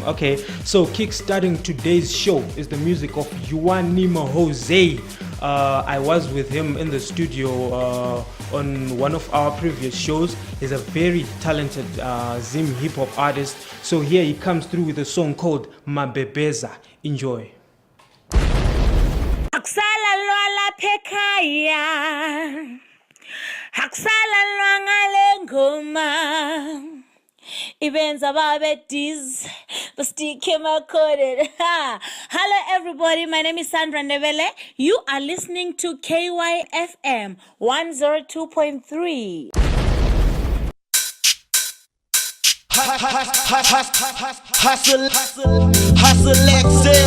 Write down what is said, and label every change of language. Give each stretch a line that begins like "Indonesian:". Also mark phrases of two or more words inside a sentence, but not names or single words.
English: Okay, so kick-starting today's show is the music of Yuanima Jose. I was with him in the studio on one of our previous shows. He's a very talented Zim hip-hop artist. So here he comes through with a song called Mabebeza. Enjoy. Aksala lwala pekaya, aksala lwangale ngoma, ibenza babe diz, bastike makode. Hello everybody, my name is Sandra Nevele. You are listening to KYFM 102.3. Hustle, excel.